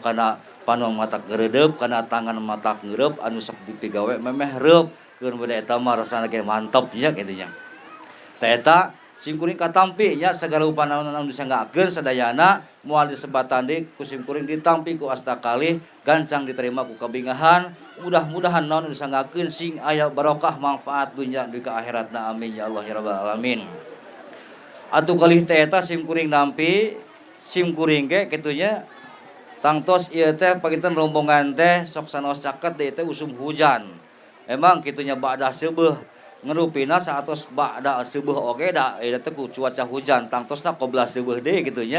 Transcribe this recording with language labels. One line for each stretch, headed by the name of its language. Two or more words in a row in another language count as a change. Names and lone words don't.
Sundanese: kana panu mata geredep kana tangan mata ngeureub anu sok dipigawe memeh reup keun bade eta mah rasana ge mantep nya kitu nya teh eta simkuring katampi nya segala upana anu disanggakeun sadayana moal disebatan deui ku simkuring ditampi ku asta kalih gancang diterima ku kabingahan mudah-mudahan naon disanggakeun sing aya barokah manfaat dunya dugi ka akhiratna
Arabic: amin ya Allah ya rabbal alamin.
Sundanese: Atuh kalih teh eta simkuring nampi simkuring ge kitu nya tangtos ieu teh pagitan rombongan teh sok sanaos caket deui teh usum hujan. Emang kitunya ba'da seubeuh ngerupina saatos ba'da seubeuh oge da eta teh ku cuaca hujan tangtosna qobla seubeuh deui kitu nya.